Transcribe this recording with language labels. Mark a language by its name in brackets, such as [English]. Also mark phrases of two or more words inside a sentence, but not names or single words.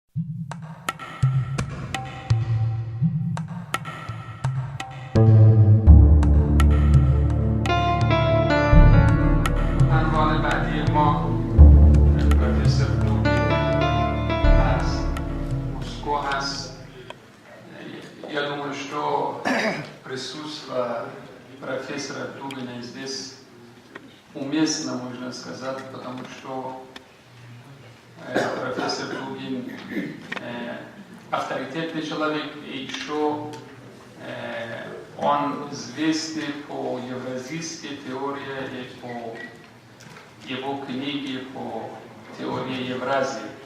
[Persian] عنوان بعدی ما پروفسور دوگین از مسکو هست. [Russian] Я думаю, что присутствие профессора Дугина здесь уместно, можно сказать, потому что профессор Дугин авторитетный человек, и еще он известен по евразийской теории и по его книге по теории Евразии.